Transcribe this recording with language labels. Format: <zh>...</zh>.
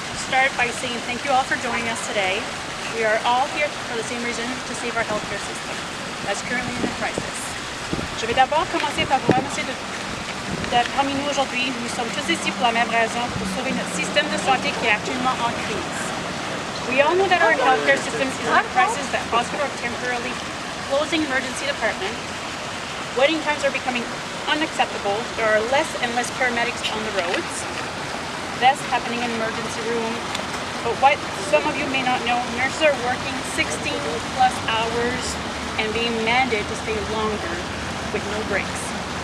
<en>start by saying thank you all for joining us today. We are all here for the same reason, to save our healthcare system that's currently in a crisis.</en> <fr>Je vais d'abord commencer par vous remercier d'être parmi nous aujourd'hui. Nous sommes tous ici pour la même raison, pour sauver notre système de santé qui est actuellement en crise.</fr> <en>We all know that our healthcare system is in a crisis, that hospitals are temporarily closing emergency department. Waiting times are becoming unacceptable. There are less and less paramedics on the roads. That's happening in emergency room. But what some of you may not know, nurses are working 16 plus hours and being mandated to stay longer with no breaks.</en>